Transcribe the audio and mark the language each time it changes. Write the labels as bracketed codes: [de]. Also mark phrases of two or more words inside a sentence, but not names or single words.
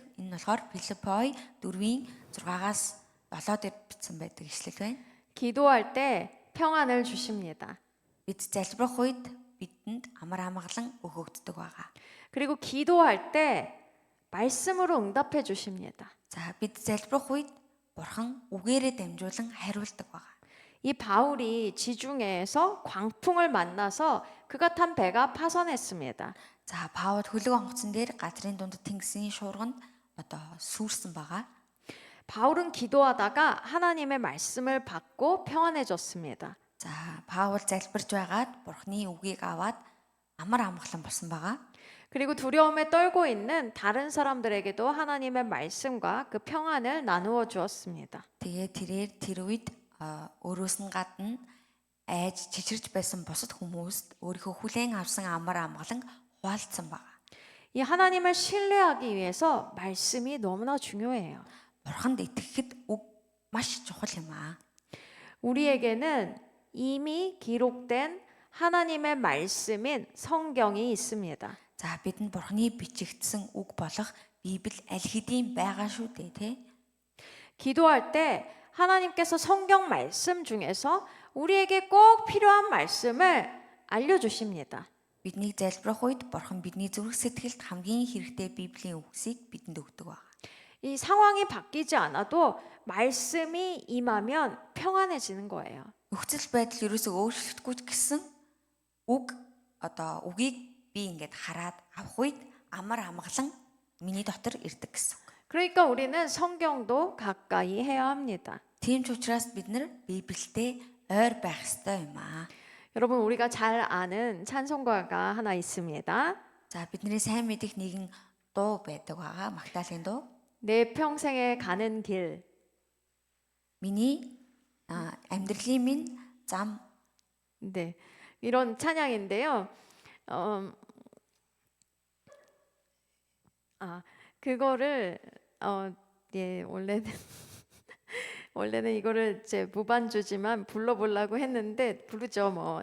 [mn] Энэ нь болохоор Филиппой 4:6-аас 7 дээр бичсэн байдаг ишлэл байна. [ko] 기도할 때 평안을 주십니다. [mn] Бид залбирах үед бидэнд амар амгалан өгөгддөг байгаа. [ko] 그리고 기도할 때 말씀으로 응답해 주십니다. [mn] За бид залбирах үед Бурхан үгээрээ дамжуулан хариулдаг байгаа. [ko] 이 바울이 지중해에서 광풍을 만나서 그가 탄 배가 파선했습니다. [mn] За Паул хөлөг онгоцон дээр газрын дунд тэнгисийн шуурганд сүрсэн байгаа. [ko] 바울은 기도하다가 하나님의 말씀을 받고 평안해졌습니다. [mn] За Паул залбирж байгаад Бурхны үгийг аваад амар амгалан болсон байгаа. [ko] 그리고 두려움에 떨고 있는 다른 사람들에게도 하나님의 말씀과 그 평안을 나누어 주었습니다. [mn] Тэгээ тэрээр тэр үед өөрөөс нь гадна айж чичирж байсан бусад хүмүүст өөрийнхөө хүлээн авсан амар амгалан хуваалцсан байгаа. [ko] 이 하나님을 신뢰하기 위해서 말씀이 너무나 중요해요. [mn] Бурханд итгэхэд үг маш чухал юм аа. [ko] 우리에게는 이미 기록된 하나님의 말씀인 성경이 있습니다. [mn] За бидэнд Бурхны бичигдсэн үг болох Библи аль хэдийн байгаа шүү дээ, тэ? [ko] 기도할 때 하나님께서 성경 말씀 중에서 우리에게 꼭 필요한 말씀을 알려주십니다. [mn] Бидний залбирах үед Бурхан бидний зүрх сэтгэлд хамгийн хэрэгтэй Библийн үгсийг бидэнд өгдөг байна. [ko] 이 상황이 바뀌지 않아도 말씀이 임하면 평안해지는 거예요. [mn] Нөхцөл байдал ерөөсөө өөрчлөгдөхгүй ч гэсэн үгийг би ингээд хараад авах үед амар амгалан миний дотор ирдэг гэсэн үг. [ko] 그러니까 우리는 성경도 가까이 해야 합니다. [mn] Тийм ч учраас бид нар Библиэд ойр байх ёстой юм аа. [ko] 여러분 우리가 잘 아는 찬송가가 하나 있습니다. [mn] За бидний сайн мэдих нэгэн дуу байдаг байгаа. Магдалины дуу. [ko] 내 평생에 가는 길. [mn] Миний амьдралын минь зам. [ko] 네. 이런 찬양인데요. 그거를 예, 원래는 이거를 이제 무반주지만 불러보려고 했는데 부르죠 뭐.